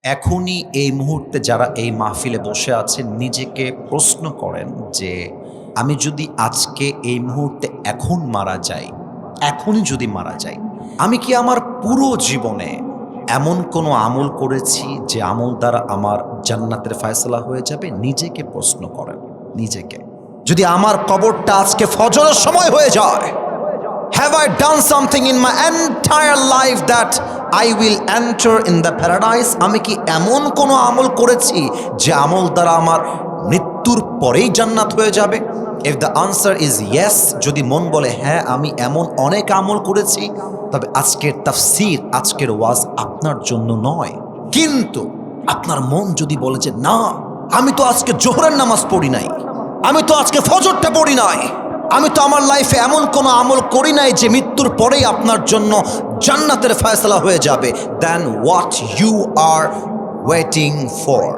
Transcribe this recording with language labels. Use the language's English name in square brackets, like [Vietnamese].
[Bangla] এখনই এই মুহূর্তে যারা এই মাহফিলে বসে আছেন নিজেকে প্রশ্ন করেন যে আমি যদি আজকে এই মুহূর্তে এখন মারা যাই, এখনই যদি মারা যাই, আমি কি আমার পুরো জীবনে এমন কোনো আমল করেছি যে আমল দ্বারা আমার জান্নাতের ফয়সালা হয়ে যাবে? নিজেকে প্রশ্ন করেন নিজেকে। যদি আমার কবরটা আজকে ফজরের সময় হয়ে যায়, [English] have I done something in my entire life that I will enter in the paradise? [Bangla] আমি কি এমন কোনো আমল করেছি যে আমল দ্বারা আমার মৃত্যুর পরেই জান্নাত হয়ে যাবে? [English] If the answer is yes, [Bangla] যদি মন বলে হ্যাঁ আমি এমন অনেক আমল করেছি, তবে আজকের তাফসীর, আজকের ওয়াজ আপনার জন্য নয়। কিন্তু আপনার মন যদি বলে যে না, আমি তো আজকে জোহরের নামাজ পড়ি নাই, আমি তো আজকে ফজরটা পড়ি নাই, আমি তো আমার লাইফে এমন কোনো আমল করি নাই যে মৃত্যুর পরেই আপনার জন্য জান্নাতের ফয়সালা হয়ে যাবে, [English] Then what you are waiting for?